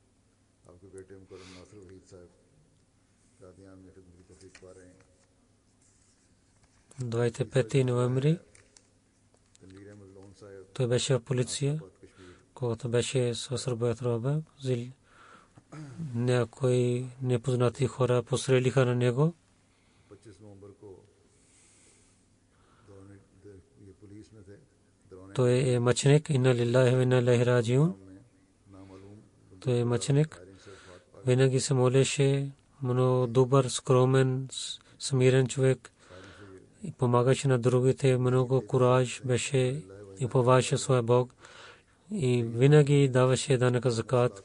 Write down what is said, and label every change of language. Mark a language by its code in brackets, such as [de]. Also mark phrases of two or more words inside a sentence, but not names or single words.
[bg] 25 ноември той беше в полиция, когато беше с Рабат Раба. Някои непознати хора пострелиха на него. Той е мъченик. [ar] إنا لله وإنا إليه راجعون. [bg] Той е мъченик. Винаги се молеше, много добър, скромен, смирен човек. И помагаше на другите, много кураж беше и уповаваше своя Бог. И винаги даваше данъка закат.